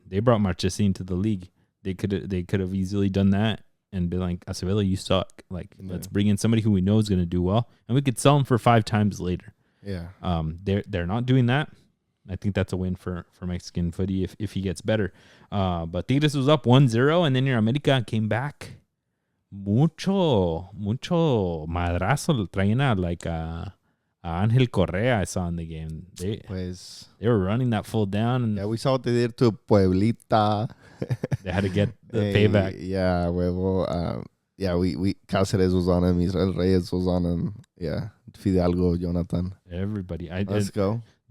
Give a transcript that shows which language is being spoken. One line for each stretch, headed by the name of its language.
English: They brought Marchesin to the league. They could have easily done that and be like, Acevedo, you suck. Like, let's bring in somebody who we know is going to do well, and we could sell him for 5 times later. Yeah. They're not doing that. I think that's a win for Mexican footy if he gets better. But Tigres was up 1-0, and then your America came back.
Spanish: mucho madrazo traían a Ángel Correa.
English: I saw in the game. They were running that fool down. And yeah, we saw what they did to Pueblita. They had to get the payback. Yeah, huevo. Yeah, we Cáceres was on him. Israel Reyes was on him. Yeah, Fidalgo, Jonathan. Everybody. Let's go.